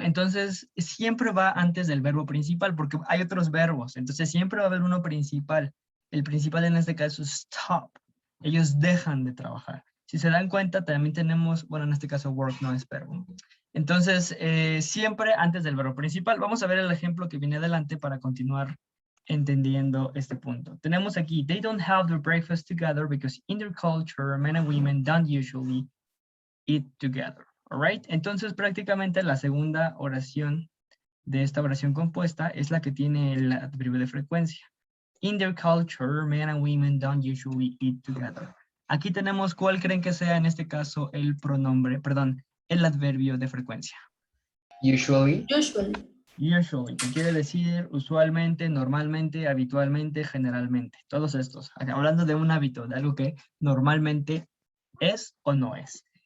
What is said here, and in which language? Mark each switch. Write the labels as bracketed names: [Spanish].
[Spanish] Entonces, siempre va antes del verbo principal, porque hay otros verbos, entonces siempre va a haber uno principal. El principal en este caso es stop. Ellos dejan de trabajar. Si se dan cuenta, también tenemos, bueno, en este caso work no es verbo. Entonces, siempre antes del verbo principal. Vamos a ver el ejemplo que viene adelante para continuar entendiendo este punto. Tenemos aquí, [English] they don't have their breakfast together because in their culture, men and women don't usually eat together, all right? [Spanish] Entonces, prácticamente la segunda oración de esta oración compuesta es la que tiene el adverbio de frecuencia. [English] In their culture, men and women don't usually eat together. [Spanish] Aquí tenemos cuál creen que sea en este caso el pronombre, perdón, el adverbio de frecuencia. [English] Usually. Usually. Usually, [Spanish] que quiere decir usualmente, normalmente, habitualmente, generalmente. Todos estos. Hablando de un hábito, de algo que normalmente es o no es.